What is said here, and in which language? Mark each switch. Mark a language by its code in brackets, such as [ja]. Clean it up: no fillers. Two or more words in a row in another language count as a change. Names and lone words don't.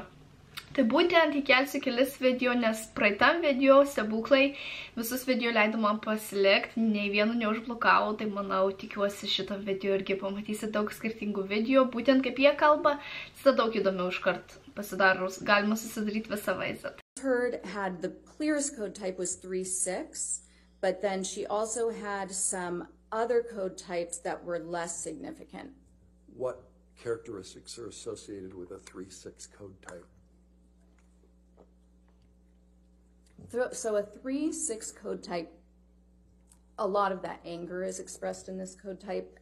[lt] Tai būtent įkelsiu kelis video, nes praeitam video stebuklai visus video leido man pasilikti, nei vienu neužblokavau, tai manau, tikiuosi šitą video irgi pamatysi daug skirtingų video, būtent kaip jie kalba, tada daug įdomiau iškart pasidarus, galima susidaryti visą vaizdą. [en] Heard had the clearest code type was 3.6, but then she also had some other code types that were less significant. What characteristics are associated with a 3.6 code type? So a 3.6 code type, a lot of that anger is expressed in this code type.